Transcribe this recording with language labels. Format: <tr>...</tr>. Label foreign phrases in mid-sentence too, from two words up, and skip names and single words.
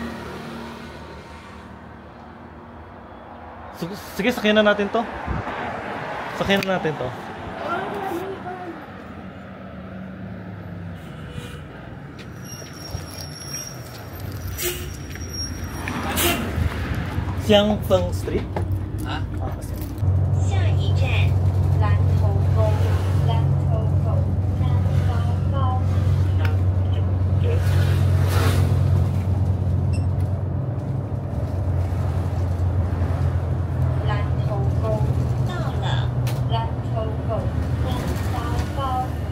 <tl>Sige, sakyan na natin to. Sakyan na natin to. Siangfeng Street? Ah?</tl> <zh>下一站，蓝头沟，蓝头沟，蓝高高。蓝头沟到了，蓝头沟，蓝高高。</zh>